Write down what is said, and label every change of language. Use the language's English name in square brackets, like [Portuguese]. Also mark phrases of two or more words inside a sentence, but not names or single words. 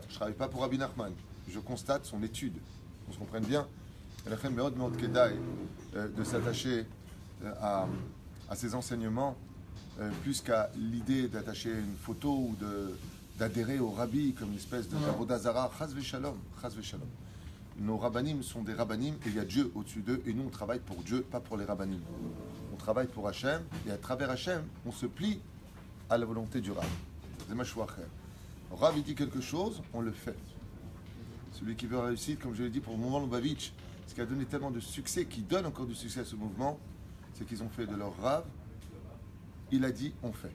[French] Je ne travaille pas pour Rabbi Nachman. Je constate son étude. On se comprenne bien. Elle a fait [Hebrew] מאוד מאוד כדאי [French] de s'attacher à ses enseignements plus qu'à l'idée d'attacher une photo ou d'adhérer au rabbi comme une espèce de Vodazara. [Hebrew] חס ושלום, חס ושלום. [French] Nos rabbanim sont des rabbanim et il y a Dieu au-dessus d'eux et nous on travaille pour Dieu, pas pour les rabbanim. On travaille pour Hachem et à travers Hachem, on se plie à la volonté du Rav. C'est ma choix. Rav il dit quelque chose, on le fait. Celui qui veut réussir, comme je l'ai dit pour le mouvement Lubavitch, ce qui a donné tellement de succès, qui donne encore du succès à ce mouvement, c'est qu'ils ont fait de leur Rav, il a dit, on fait.